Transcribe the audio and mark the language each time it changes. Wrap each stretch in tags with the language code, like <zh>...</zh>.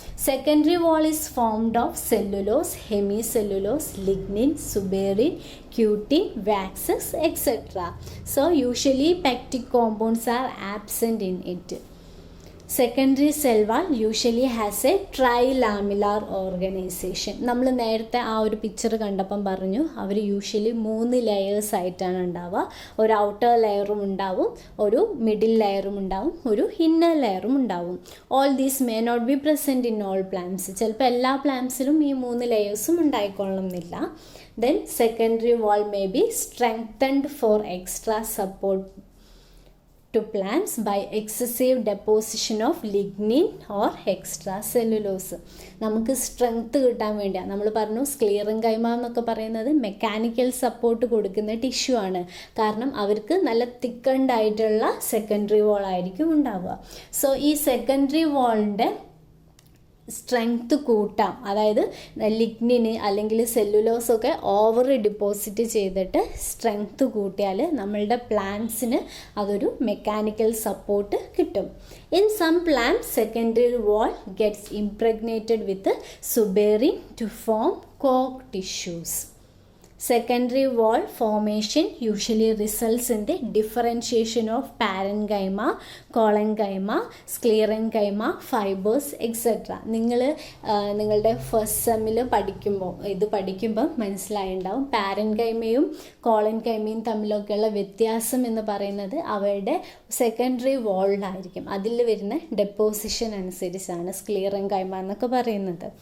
<en>Secondary wall is formed of cellulose, hemicellulose, lignin, suberin, cutin, waxes, etc. So usually pectic compounds are absent in it. Secondary cell wall usually has a trilamellar organization.</en> <ml>നമ്മൾ നേരത്തെ ആ ഒരു picture കണ്ടപ്പം പറഞ്ഞു അവർ usually 3 layers ആയിട്ടാണ് ഉണ്ടാവുക. ഒരു outer ലെയറും ഉണ്ടാവും, ഒരു മിഡിൽ ലെയറും ഉണ്ടാവും, ഒരു ഇന്നർ ലെയറും ഉണ്ടാവും.</ml> <en>All these may not be present in all plants.</en> <ml>ചിലപ്പോൾ എല്ലാ പ്ലാന്റ്സിലും ഈ 3 ലെയേഴ്സും ഉണ്ടായിക്കൊള്ളണമെന്നില്ല.</ml> <en>Then secondary wall may be strengthened for extra support to plants by excessive deposition of lignin or extra cellulose.</en> <ml>നമുക്ക് സ്ട്രെങ്ത് കിട്ടാൻ വേണ്ടിയാണ്. നമ്മൾ പറഞ്ഞു സ്ക്ലീറൻ കൈമ എന്നൊക്കെ പറയുന്നത് മെക്കാനിക്കൽ സപ്പോർട്ട് കൊടുക്കുന്ന ടിഷ്യൂ ആണ്. കാരണം അവർക്ക് നല്ല തിക്കൻഡ് ആയിട്ടുള്ള സെക്കൻഡറി വോൾ ആയിരിക്കും ഉണ്ടാവുക. സോ ഈ സെക്കൻഡറി വോളിൻ്റെ സ്ട്രെങ്ത് കൂട്ടാം. അതായത് ലിഗ്നിന് അല്ലെങ്കിൽ സെല്ലുലോസൊക്കെ ഓവർ ഡിപ്പോസിറ്റ് ചെയ്തിട്ട് സ്ട്രെങ്ത് കൂട്ടിയാൽ നമ്മളുടെ പ്ലാന്റ്സിന് അതൊരു മെക്കാനിക്കൽ സപ്പോർട്ട് കിട്ടും.</ml> <en>In some plants secondary wall gets impregnated with സുബേറിൻ to form coke tissues. Secondary wall formation usually results in the differentiation of parenchyma, collenchyma, sclerenchyma, fibers, etc.</en> <ml>നിങ്ങളുടെ first സെമ്മിൽ പഠിക്കുമ്പോൾ മനസ്സിലായിട്ടുണ്ടാവും പാരൻകൈമയും കോളൻകൈമയും തമ്മിലൊക്കെയുള്ള വ്യത്യാസം എന്ന് പറയുന്നത് അവയുടെ സെക്കൻഡറി വാളിലായിരിക്കും. അതിൽ വരുന്ന ഡെപ്പോസിഷൻ അനുസരിച്ചാണ് സ്ക്ലീറൻകൈമ എന്നൊക്കെ പറയുന്നത്.</ml>